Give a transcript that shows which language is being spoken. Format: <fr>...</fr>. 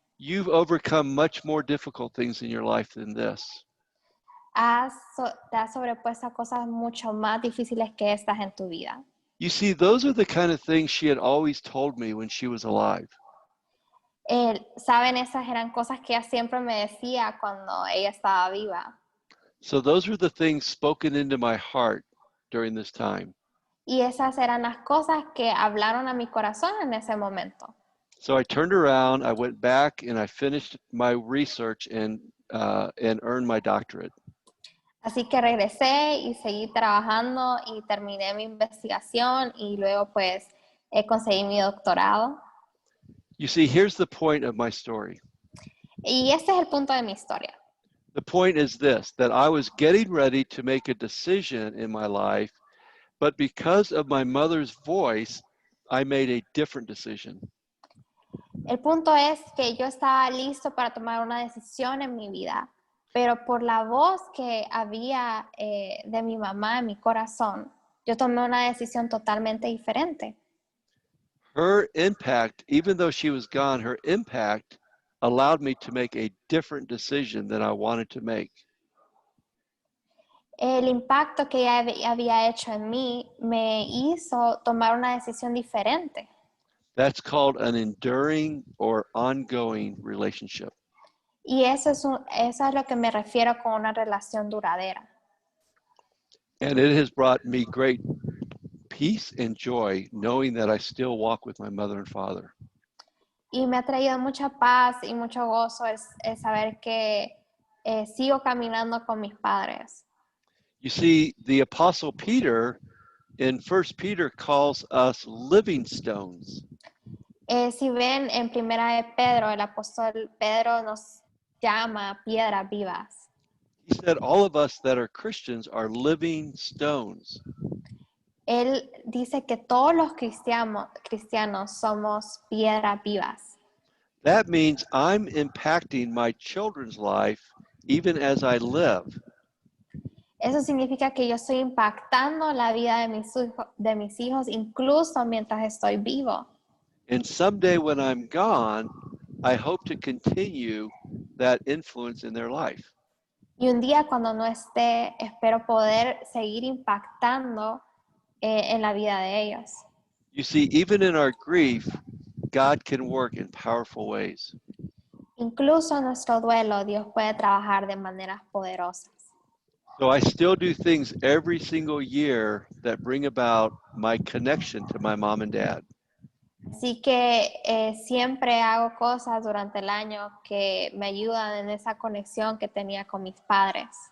<en>You've overcome much more difficult things in your life than this.</en> <es>Te has sobrepuesto a cosas mucho más difíciles que estas en tu vida.</es> <en>You see, those are the kind of things she had always told me when she was alive.</en> <es>Saben, esas eran cosas que ella siempre me decía cuando ella estaba viva.</es> <en>So those were the things spoken into my heart during this time.</en> <es>Y esas eran las cosas que hablaron a mi corazón en ese momento.</es> <en>So I turned around, I went back, and I finished my research and earned my doctorate.</en> <es>Así que regresé y seguí trabajando y terminé mi investigación y luego pues conseguí mi doctorado.</es> <en>You see, here's the point of my story.</en> <es>Y este es el punto de mi historia.</es> <en>The point is this, that I was getting ready to make a decision in my life, but because of my mother's voice, I made a different decision.</en> <es>El punto es que yo estaba listo para tomar una decisión en mi vida, pero por la voz que había de mi mamá en mi corazón, yo tomé una decisión totalmente diferente.</es> <en>Her impact, even though she was gone, her impact allowed me to make a different decision than I wanted to make.</en> <es>El impacto que ella había hecho en mí me hizo tomar una decisión diferente.</es> <en>That's called an enduring or ongoing relationship.</en> <es>Y eso es lo que me refiero con una relación duradera.</es> <en>And it has brought me great peace and joy knowing that I still walk with my mother and father.</en> <es>Y me ha traído mucha paz y mucho gozo el saber que sigo caminando con mis padres.</es> <en>You see, the Apostle Peter in 1 Peter calls us living stones.</en> <es>Si ven en Primera de Pedro, el apóstol Pedro nos llama piedras vivas.</es> <en>He said all of us that are Christians are living stones.</en> <es>Él dice que todos los cristianos somos piedras vivas.</es> <en>That means I'm impacting my children's life even as I live.</en> <es>Eso significa que yo estoy impactando la vida de mis hijos incluso mientras estoy vivo.</es> <en>And someday when I'm gone, I hope to continue that influence in their life.</en> <es>Y un día cuando no esté, espero poder seguir impactando en la vida de ellos.</es> <en>You see, even in our grief, God can work in powerful ways.</en> <es>Incluso en nuestro duelo, Dios puede trabajar de maneras poderosas.</es> <en>So I still do things every single year that bring about my connection to my mom and dad.</en> <es>Así que siempre hago cosas durante el año que me ayudan en esa conexión que tenía con mis padres.</es>